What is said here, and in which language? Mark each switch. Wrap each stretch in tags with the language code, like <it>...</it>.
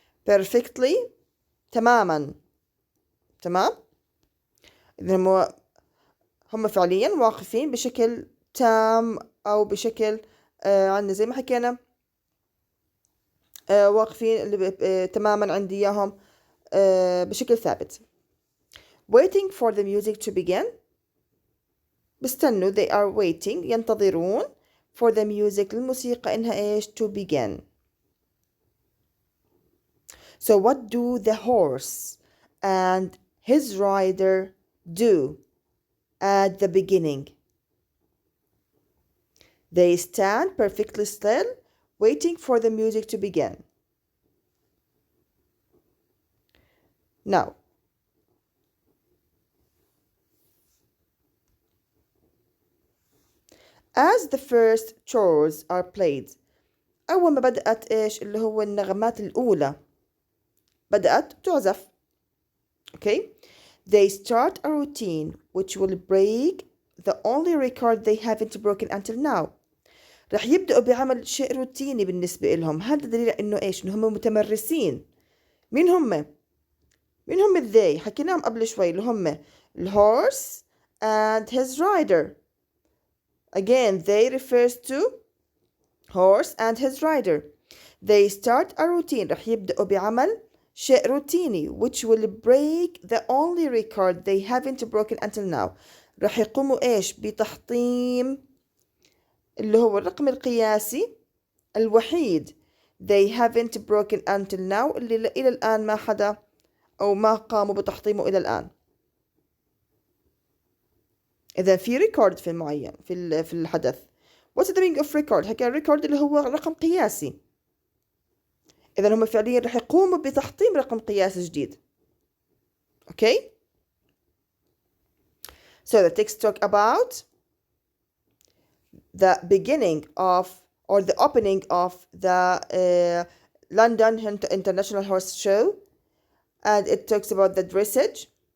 <en>perfectly</en> <ar>تماما. تمام؟ إذا هم فعليا واقفين بشكل تام أو بشكل عندنا زي ما حكينا واقفين اللي تماما عندي إياهم بشكل ثابت.</ar> <en>waiting for the music to begin.</en> <ar>بستنوا</ar> <en>they are waiting</en> <ar>ينتظرون</ar> <en>for the music</en> <ar>الموسيقى إنها إيش</ar> <en>to begin. So what do the horse and his rider do at the beginning? They stand perfectly still waiting for the music to begin. Now as the first chords are played</en> <ar>أول ما بدأت إيش اللي هو النغمات الأولى بدأت تعزف.</ar> <en>Okay, they start a routine which will break the only record they haven't broken until now.</en> <ar>رح يبدأوا بعمل شيء روتيني بالنسبة لهم. هذا دليل إنه إيش؟ إنه هم متمرسين. مين هم؟ مين هم they؟ حكيناهم قبل شوي اللي هم الهورس and his rider.</ar> <en>Again, they refers to horse and his rider. They start a routine.</en> <ar>رح يبدأوا بعمل شيء روتيني</ar> <en>which will break the only record they haven't broken until now.</en> <ar>رح يقوموا إيش؟ بتحطيم اللي هو الرقم القياسي الوحيد</ar> <en>they haven't broken until now</en> <ar>اللي إلى الآن ما حدا أو ما قاموا بتحطيمه إلى الآن. إذا في ريكورد في معين في الحدث.</ar> <en>What's the meaning of record؟</en> <ar>حكى الريكورد اللي هو رقم قياسي. إذا هم فعليا رح يقوموا بتحطيم رقم قياسي جديد.</ar> <en>Okay? So the text talk about the beginning of or the opening of the London International Horse Show, and it talks about the dressage.</en>